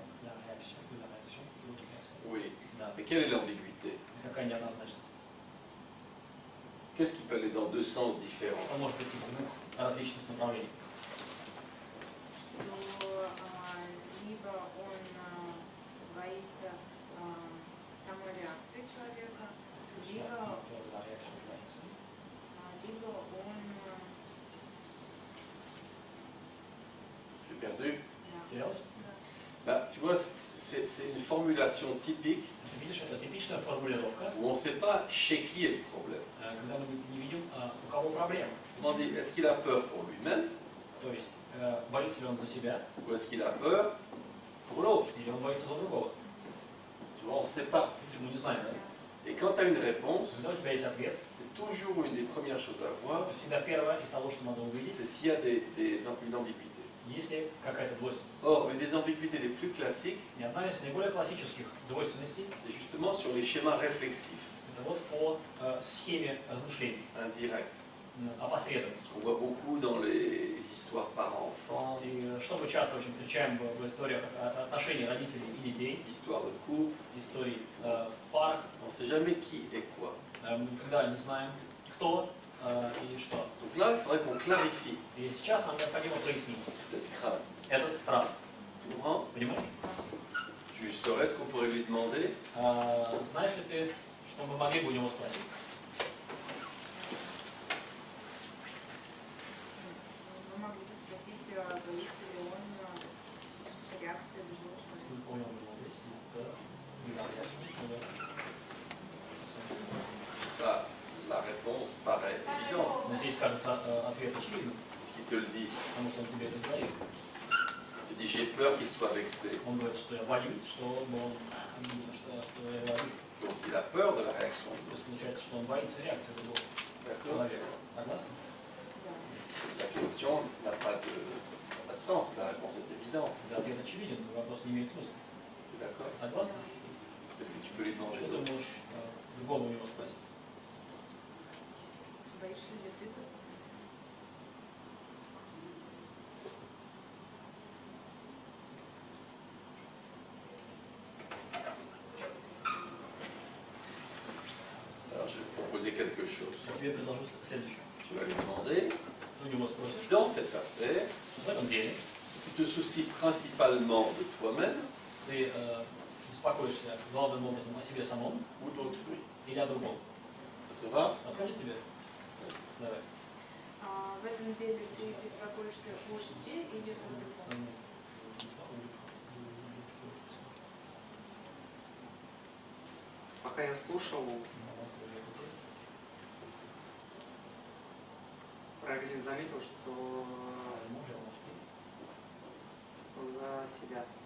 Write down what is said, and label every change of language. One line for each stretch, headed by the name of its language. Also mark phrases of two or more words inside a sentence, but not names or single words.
French: La réaction de l'autre personne. Oui.
Russian: Да.
French: Mais quelle est l'ambiguïté?
Russian: Какая неоднозначность?
French: Qu'est-ce qui peut aller dans deux sens différents?
Russian: Он может идти в двух различных направлениях. Что либо он боится самой реакции человека, либо он...
French: J'ai perdu?
Russian: Делать?
French: Bah, tu vois, c'est une formulation typique
Russian: Ты видишь, это типичная формулировка,
French: où on ne sait pas chez qui est le problème.
Russian: когда мы не видим, у кого проблема.
French: Autrement dit, est-ce qu'il a peur pour lui-même
Russian: То есть, боится ли он за себя,
French: ou est-ce qu'il a peur pour l'autre?
Russian: или он боится за другого.
French: Tu vois, on ne sait pas.
Russian: Мы не знаем, да?
French: Et quand tu as une réponse,
Russian: Когда у тебя есть ответ,
French: c'est toujours une des premières choses à voir,
Russian: то всегда первое из того, что надо увидеть,
French: c'est s'il y a une ambiguïté.
Russian: есть ли какая-то двойственность.
French: Or, une des ambiguïtés les plus classiques,
Russian: И одна из наиболее классических двойственностей
French: c'est justement sur les schémas réflexifs,
Russian: это вот по схеме размышлений,
French: indirects.
Russian: опосредованно.
French: Ce qu'on voit beaucoup dans les histoires parents-enfants,
Russian: И что мы часто очень встречаем в историях отношений родителей и детей,
French: histoires de couple,
Russian: историй в парах,
French: on ne sait jamais qui est quoi.
Russian: мы никогда не знаем, кто и что.
French: Donc là, il faudrait qu'on clarifie
Russian: И сейчас нам необходимо прояснить
French: cette crainte.
Russian: этот страх.
French: Tu comprends?
Russian: Понимаешь?
French: Tu saurais ce qu'on pourrait lui demander?
Russian: Знаешь ли ты, что мы могли бы у него спросить? Вы могли бы спросить, боится ли он реакции другого человека.
French: Ça, la réponse paraît évidente,
Russian: Но здесь, кажется, ответ очевидным,
French: puisqu'il te le dit.
Russian: потому что он тебе это говорит.
French: Il te dit j'ai peur qu'il soit vexé.
Russian: Он говорит, что я боюсь, что он обидно, что я его обидел.
French: Donc il a peur de la réaction.
Russian: То есть получается, что он боится реакции другого
French: D'accord?
Russian: человека. Согласны? Да.
French: La question n'a pas de sens, la réponse est évidente.
Russian: Когда ответ очевиден, то вопрос не имеет смысла.
French: Tu es d'accord?
Russian: Согласны?
French: Qu'est-ce que tu peux lui demander
Russian: Что ты
French: d'autre?
Russian: можешь другого у него спросить? Боишься ли ты за...
French: Alors je vais te proposer quelque chose.
Russian: Я тебе предложу следующее.
French: Tu vas lui demander,
Russian: Ты у него спросишь,
French: dans cette affaire,
Russian: в этом деле
French: tu te soucies principalement de toi-même
Russian: ты беспокоишься главным образом о себе самом
French: ou d'autrui.
Russian: или о другом.
French: Ça te va?
Russian: Подходит тебе? Давай. В этом деле ты беспокоишься о себе или о другом? пока я слушал, правильно заметил, что за себя.